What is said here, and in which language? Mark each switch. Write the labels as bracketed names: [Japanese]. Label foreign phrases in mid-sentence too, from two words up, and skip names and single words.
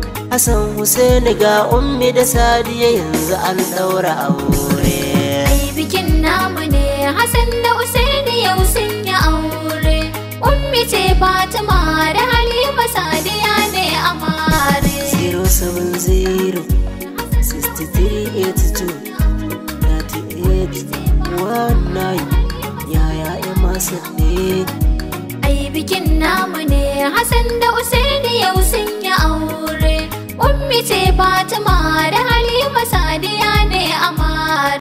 [Hausa] Hassan Hussein ga Ummi da Sadiya yanzu an ɗaura aure. Ai bikin namu ne, Hassan da Usaini yau sun yi aure. Ummi ce Fatima da Halima Sadiya ne amare. [English] Zero seven zero, six three eight two, thirty eight one nine. [Hausa] Yaya Emerson ne? Ai bikin namu ne, Hassan da Usaini yau sun yi aure. Ummi ce Fatima da Halima Sadiya ne amare.